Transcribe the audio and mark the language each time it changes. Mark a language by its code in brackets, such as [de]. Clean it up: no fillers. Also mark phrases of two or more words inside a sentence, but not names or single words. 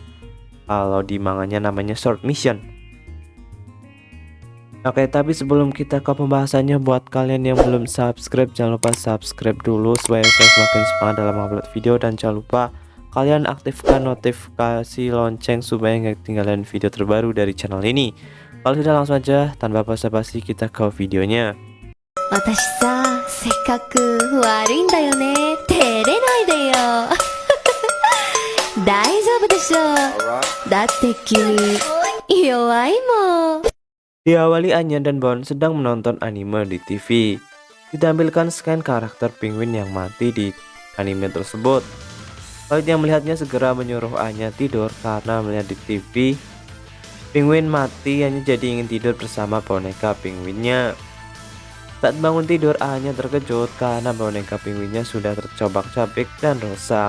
[id] Kalau di manganya namanya [en] short mission. [id] Oke, tapi sebelum kita ke pembahasannya, buat kalian yang belum subscribe, jangan lupa subscribe dulu supaya saya semakin semangat dalam upload video. Dan jangan lupa kalian aktifkan notifikasi lonceng supaya nggak ketinggalan video terbaru dari channel ini. Kalau sudah, langsung aja tanpa basa-basi kita ke videonya. [ja] 私さ、せっかく悪いんだよね。照れないでよ。大丈夫でしょ。だって君、弱いもん。 [id] Diawali Anya dan Bon sedang menonton anime di TV. Ditampilkan scan karakter penguin yang mati di anime tersebut. Lloyd yang melihatnya segera menyuruh Anya tidur karena melihat di TV penguin mati. Anya jadi ingin tidur bersama boneka penguinnya. Saat bangun tidur, Anya terkejut karena boneka penguinnya sudah tercobak-cabik dan rusak.